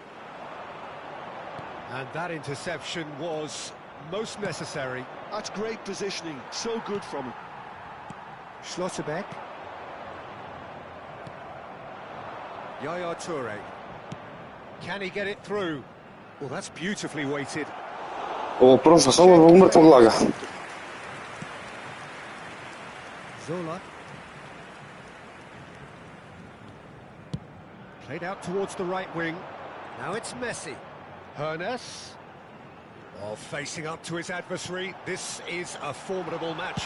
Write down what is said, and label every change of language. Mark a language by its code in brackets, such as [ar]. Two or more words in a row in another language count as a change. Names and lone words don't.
[en] And that interception was most necessary. That's great positioning, so good from him. Schlotterbeck. Yaya Toure. Can he get it through? Well, that's beautifully weighted. [sr] Ovo prošlo samo zbog mrtvog laga. [en] Zola. Played out towards the right wing. Now it's Messi. Ernest. Oh, facing up to his adversary. This is a formidable match.